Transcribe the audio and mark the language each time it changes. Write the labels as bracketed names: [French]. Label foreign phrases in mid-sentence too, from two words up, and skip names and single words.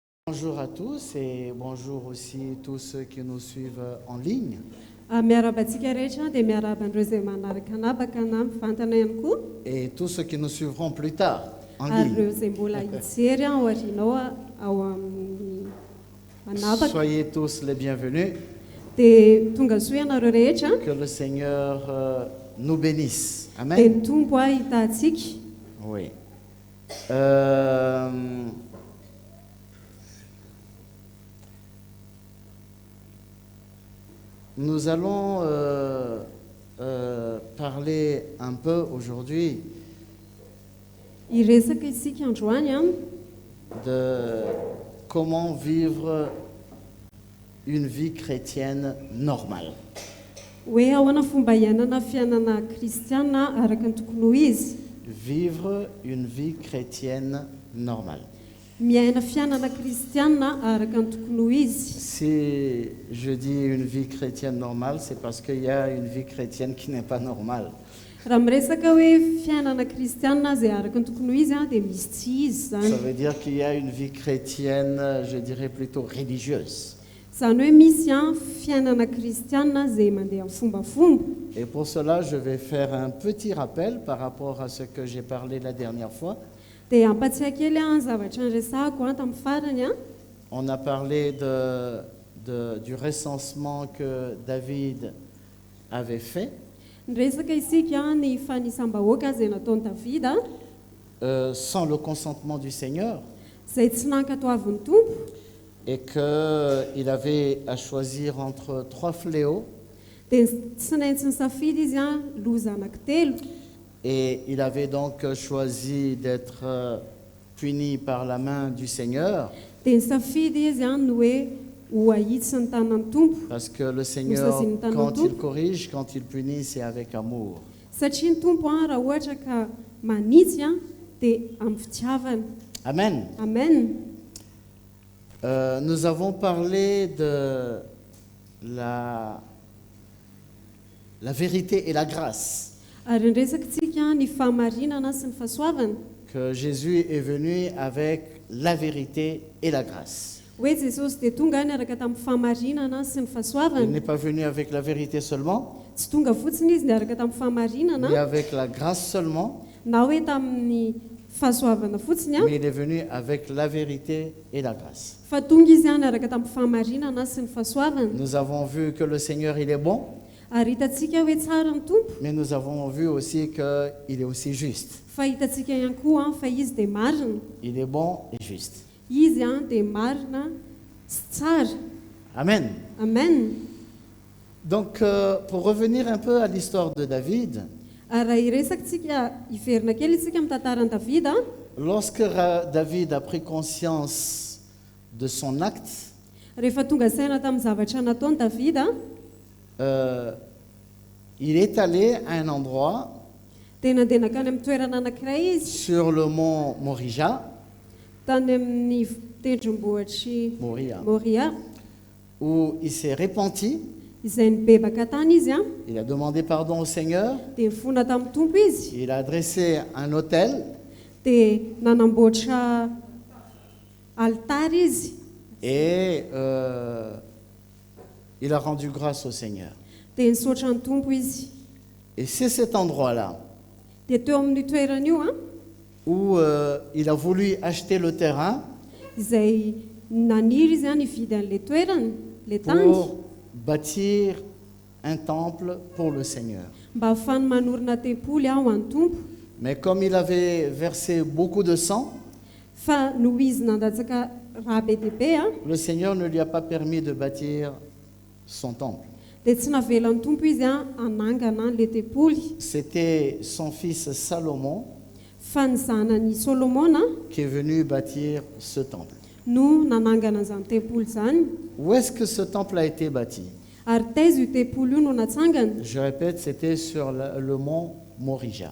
[French] Bonjour à tous et bonjour aussi tous ceux qui nous suivent en ligne. [Malagasy] Miarabantsika rehetra dia miaraban'ireo izay manaraka anabaka na mivantana ihany koa [French] Et tous ceux qui nous suivront plus tard en [Malagasy] ary [French] ligne. [Malagasy] ireo izay mbola hijery ao aorianao ao amin'ny manabaka [French] Soyez tous les bienvenus. [Malagasy] dia tonga soa ianareo rehetra [French] Que le Seigneur nous bénisse. [Malagasy] dia [French] Amen. [Malagasy] ny tombo hitantsika. [French] Oui. Nous allons parler un peu aujourd'hui [Malagasy] Hiresaka isika androany [French] de comment vivre une vie chrétienne normale. [Malagasy] hoe ahoana fomba hiainana fiainana kristiana araka ny tokony ho izy. [French] Vivre une vie chrétienne normale. [Malagasy] Miaina fiainana kristiana araka ny tokony ho izy. [French] Si je dis une vie chrétienne normale, c'est parce qu'il y a une vie chrétienne qui n'est pas normale. [Malagasy] Raha miresaka hoe fiainana kristiana izay araka ny tokony ho izy dia misy tsy izy [French] Ça [Malagasy] zany. [French] veut dire qu'il y a une vie chrétienne, je dirais plutôt religieuse. [Malagasy] Zany hoe misy fiainana kristiana izay mandeha amin'ny fombafomba. [French] Et pour cela, je vais faire un petit rappel par rapport à ce que j'ai parlé la dernière fois. [Malagasy] Dia hampatsiaka kely ny zavatra niresahako tamin'ny farany [French] On a parlé du recensement que David avait fait, [Malagasy] niresaka isika ny fanisam-bahoaka izay nataon'i Davida [French] sans le consentement du Seigneur, [Malagasy] izay tsy nankatoavin'ny tompo, [French] et qu'il avait à choisir entre 3 fléaux, [Malagasy] dia tsy naintsy nisafidy izy loza anankitelo. [French] et il avait donc choisi d'être puni par la main du Seigneur, [Malagasy] Dia nisafidy izy ny hoe ho ahitsy ny tanan'ny tompo, [French] parce que le Seigneur, quand il corrige, quand il punit, c'est avec amour. [Malagasy] satria ny tompo raha ohatra ka manitsy dia amin'ny fitiavana. [French] Amen. [Malagasy] Amen. [French] Nous avons parlé de la vérité et la grâce, [Malagasy] Ary niresakitsika ny fahamarinana sy ny fahasoavana, [French] que Jésus est venu avec la vérité et la grâce. [Malagasy] hoe Jesosy dia tonga niaraka tamin'ny fahamarinana sy ny [French] Il [Malagasy] fahasoavana. [French] n'est pas venu avec la vérité seulement, [Malagasy] Tsy tonga fotsiny izy niaraka tamin'ny fahamarinana [French] ni avec la grâce seulement, [Malagasy] na hoe tamin'ny fahasoavana fotsiny [French] mais il est venu avec la vérité et la grâce. [Malagasy] fa tonga izy niaraka tamin'ny fahamarinana sy ny fahasoavana. [French] Nous avons vu que le Seigneur, il est bon, [Malagasy] Ary hitantsika hoe tsara ny tompo, [French] mais nous avons vu aussi qu'il est aussi juste. [Malagasy] fa hitantsika ihany koa fa izy dia marina. [French] Il est bon et juste. [Malagasy] Izy dia marina sy tsara. [French] Amen. [Malagasy] Amen. [French] Donc, pour revenir un peu à l'histoire de David, [Malagasy] Ary raha hiresakitsika hiverina kely isika amin'ny tantaran'i Davida, [French] lorsque David a pris conscience de son acte, [Malagasy] rehefa tonga saina tamin'ny zavatra nataon'i Davida, [French] il est allé à un endroit [Malagasy] dia nandeha nakany amin'ny toerana anankiray izy, [French] sur le mont Morija, [Malagasy] tany amin'ny tendrombohitry Moria, [French] où il s'est repenti, [Malagasy] izay nibebaka tany izy [French] il a demandé pardon au Seigneur, [Malagasy] dia nifona tamin'ny tompo izy, [French] il a dressé un autel [Malagasy] dia nanamboatra altary izy, [French] et il a rendu grâce au Seigneur. [Malagasy] dia nisaotra ny tompo izy. [French] Et c'est cet endroit-là [Malagasy] Dia teo amin'ny toerana io [French] où il a voulu acheter le terrain [Malagasy] izay naniry izy nividy an'ilay toerana, ilay tany, [French] pour bâtir un temple pour le Seigneur. [Malagasy] mba ahafahany manorina tempoly ho an'ny tompo. [French] Mais comme il avait versé beaucoup de sang, [Malagasy] Fa noho izy nandatsaka raha be dia be [French] le Seigneur ne lui a pas permis de bâtir son temple. [Malagasy] dia tsy navelan'ny tompo izy anangana an'ilay tempoly. [French] C'était son fils Salomon [Malagasy] Fa ny zanany Solomona [French] qui est venu bâtir ce temple. [Malagasy] no nanangana an'izany tempoly zany. [French] Où est-ce que ce temple a été bâti? [Malagasy] Ary taiza io tempoly io no natsangana. [French] Je répète, c'était sur le mont Morija.